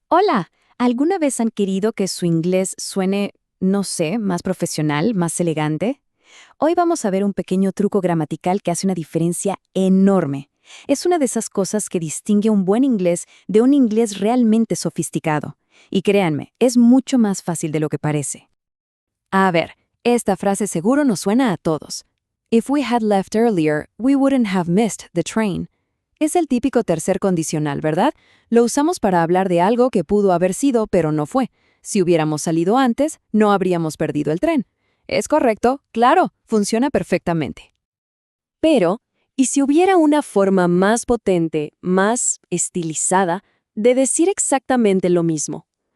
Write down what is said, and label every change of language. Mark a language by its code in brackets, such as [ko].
[es] Hola, ¿alguna vez han querido que su inglés suene, no sé, más profesional, más elegante? Hoy vamos a ver un pequeño truco gramatical que hace una diferencia enorme. Es una de esas cosas que distingue un buen inglés de un inglés realmente sofisticado. Y créanme, es mucho más fácil de lo que parece. A ver, esta frase seguro nos suena a todos. [en] If we had left earlier, we wouldn't have missed the train. [es] Es el típico tercer condicional, ¿verdad? Lo usamos para hablar de algo que pudo haber sido, pero no fue. Si hubiéramos salido antes, no habríamos perdido el tren. ¿Es correcto? Claro, funciona perfectamente. Pero, ¿y si hubiera una forma más potente, más estilizada, de decir exactamente lo mismo?